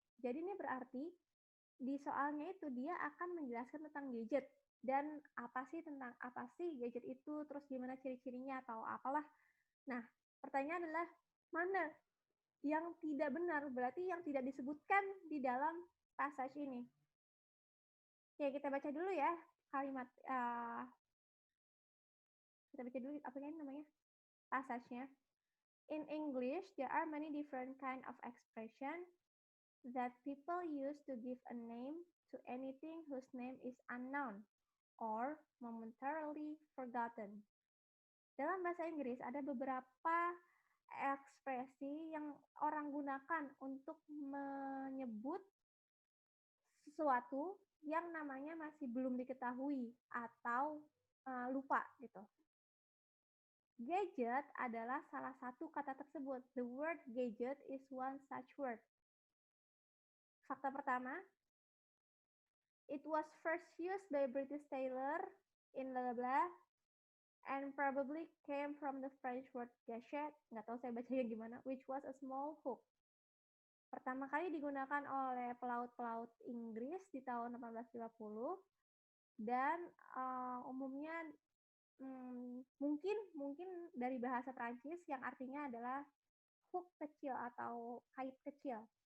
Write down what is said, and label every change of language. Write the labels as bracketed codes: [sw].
[id] Jadi ini berarti di soalnya itu dia akan menjelaskan tentang gadget dan apa sih gadget itu, terus gimana ciri-cirinya atau apalah. Nah, pertanyaan adalah mana yang tidak benar, berarti yang tidak disebutkan di dalam passage ini. Oke, kita baca dulu ya kalimat kita baca dulu apa ini namanya? [en] Passage-nya. In English, there are many different kind of expression. that people use to give a name to anything whose name is unknown or momentarily forgotten. [id] Dalam bahasa Inggris ada beberapa ekspresi yang orang gunakan untuk menyebut sesuatu yang namanya masih belum diketahui atau lupa gitu. Gadget adalah salah satu kata tersebut. [en] The word gadget is one such word. [id] Fakta pertama, [en] it was first used by British sailor in blah blah blah and probably came from the French word gâchette, [id] nggak tahu saya bacanya gimana, [en] which was a small hook. [id] Pertama kali digunakan oleh pelaut-pelaut Inggris di tahun 1850 dan umumnya mungkin dari bahasa Prancis yang artinya adalah hook kecil atau kait kecil.